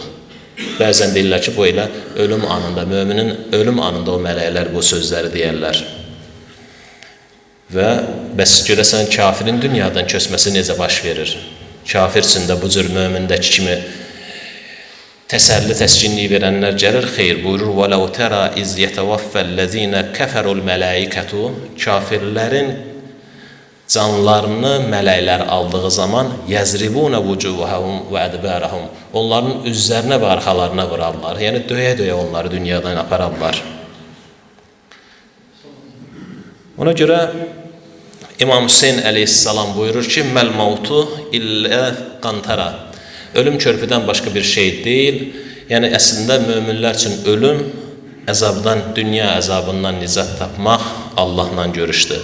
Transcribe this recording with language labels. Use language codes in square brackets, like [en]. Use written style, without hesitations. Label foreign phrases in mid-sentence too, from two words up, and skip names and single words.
[az] Bəzən deyirlər ki, bu elə ölüm anında, möminin ölüm anında o mələklər bu sözləri deyərlər. Və bəs görəsən, kafirin dünyadan köçməsi necə baş verir? Kafir üçün də bu cür mömindəki kimi təsəlli, təskinlik verənlər gəlir. Xeyr, buyurur, [ar] وَلَوْ تَرَى إِذْ يَتَوَفَّ الَّذ۪ينَ كَفَرُوا الْمَلَائِكَةُ. [az] Kafirlərin canlarını mələklər aldığı zaman [ar] يَزْرِبُونَ وُجُوهَهُمْ وَأَدْبَارَهُمْ. [az] Onların üzlərinə və arxalarına vurarlar. Yəni döyə-döyə onları dünyadan apararlar. Ona görə İmam Hüseyin əleyhissalam buyurur ki, [ar] ما الموت إلا قنطرة. [az] Ölüm körpüdən başqa bir şey deyil. Yəni əslində möminlər üçün ölüm əzabdan, dünya əzabından nicat tapmaq Allahla görüşdür.